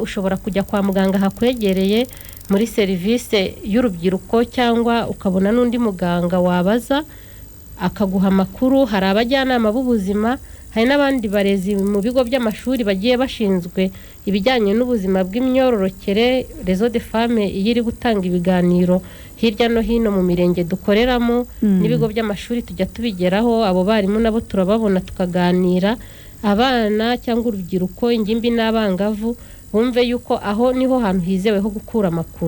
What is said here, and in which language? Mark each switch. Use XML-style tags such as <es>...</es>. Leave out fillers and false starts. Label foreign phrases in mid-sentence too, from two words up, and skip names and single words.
<rw>Ushobora kujya kwa muganga hakwegereye muri serivisi y'urubyiruko, cyangwa ukabona n'undi muganga wabaza akaguha amakuru. Hari abajyanama b'ubuzima, hari n'abandi barezi mu bigo by'amashuri bagiye bashinzwe ibijyanye n'ubuzima bw'imyororokere. Réseau de Femmes iri gutanga ibiganiro hirya no hino mu mirenge dukoreramo n'ibigo by'amashuri, tujya tubigeraho. Abo barimu nabo turababona tukaganira. Abana cyangwa urubyiruko, ingimbi n'abangavu bumve yuko aho niho hantu hizewe ho gukura amakuru.</rw>